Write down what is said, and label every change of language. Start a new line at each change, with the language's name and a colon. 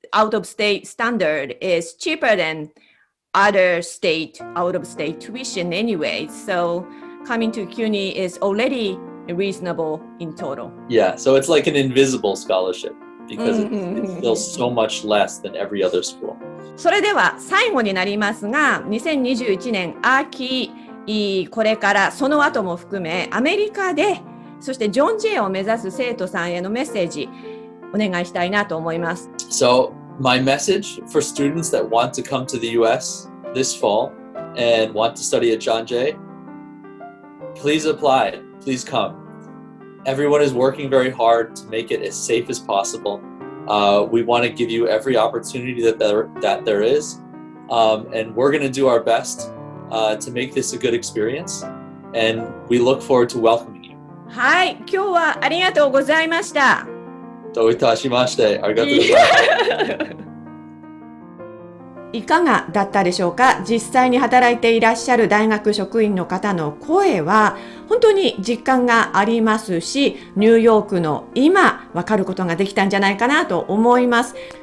English: Out-of-state standard is cheaper than other state, out-of-state tuition anyway. So coming to CUNY is already reasonable in total. Yeah, so it's like an invisible scholarship because it's still so much less than every other school.
Japanese: それでは最後になりますが、2021年秋、これからその後も含めアメリカで、そしてジョン・ジェイを目指す生徒さんへのメッセージお願いしたいなと思います。
English: So my message for students that want to come to the US this fall and want to study at John Jay, please apply, please come. Everyone is working very hard to make it as safe as possible. We want to give you every opportunity that there is, and we're going to do our best to make this a good experience, and we look forward to welcoming you.
Japanese: はい、今日はありがとうございました。どういたしまして、ありがとうございます。いかがだったでしょうか。実際に働いていらっしゃる大学職員の方の声は本当に実感がありますし、ニューヨークの今分かることができたんじゃないかなと思います。